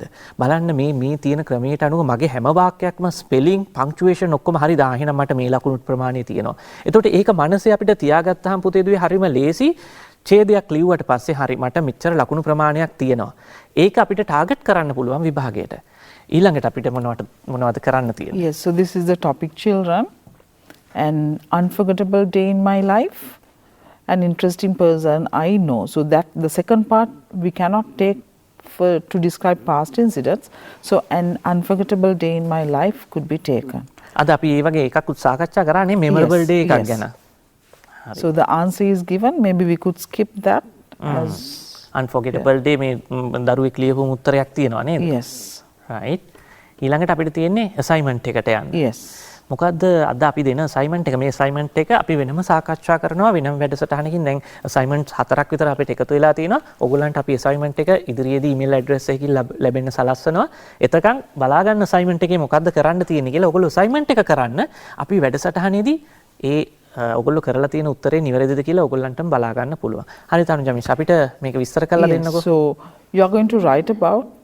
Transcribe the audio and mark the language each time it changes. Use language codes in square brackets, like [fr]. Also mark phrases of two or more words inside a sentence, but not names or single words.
[si] බලන්න මේ තියෙන ක්‍රමයට අනුව මගේ හැම වාක්‍යයක්ම [en] spelling, punctuation [si] ඔක්කොම හරි දා. එහෙනම් මට මේ ලකුණු ප්‍රමාණය තියෙනවා. එතකොට ඒක මනසේ අපිට තියාගත්තාම පුතේදුවේ හරිම ලේසි. ඡේදයක් ලිව්වට පස්සේ හරි මට මෙච්චර ලකුණු ප්‍රමාණයක් තියෙනවා. ඒක අපිට ටාගට් කරන්න පුළුවන් විභාගයට. ඊළඟට අපිට මොනවද කරන්න තියෙන්නේ? [en] Yes, so this is the topic, children. An unforgettable day in my life, an interesting person I know. So that the second part we cannot take to describe past incidents. So an unforgettable day in my life could be taken. [si] අද අපි මේ වගේ එකක් සාකච්ඡා කරන්නේ [en] memorable day [si] එකක් ගැන. [en] So the answer is given. Maybe we could skip that as unforgettable day [si] මේ දරුවෙක් ලියපු උත්තරයක් තියෙනවා නේද? [en] Yes. [si] Right. ඊළඟට අපිට තියෙන්නේ assignment එකට යන්න. [en] Yes. [si] මොකද්ද අද අපි දෙන assignment එක? මේ assignment එක අපි වෙනම සාකච්ඡා කරනවා වෙනම වැඩසටහනකින්. දැන් assignments 4ක් විතර අපිට එකතු වෙලා තියෙනවා. ඕගොල්ලන්ට අපි assignment එක ඉදිරියේදී [en] email address [si] එකකින් ලැබෙන්න සලස්වනවා. එතකන් බලා ගන්න assignment එකේ මොකද්ද කරන්න තියෙන්නේ කියලා. ඕගොල්ලෝ assignment එක කරන්න අපි වැඩසටහනේදී ඒ ඔයගොල්ලෝ කරලා තියෙන උත්තරේ නිවැරදිද කියලා ඔයගොල්ලන්ටම බලා ගන්න පුළුවන්. හරි තනුජමිස් අපිට මේක විස්තර කරලා දෙන්නකෝ. [en] So you are going to write about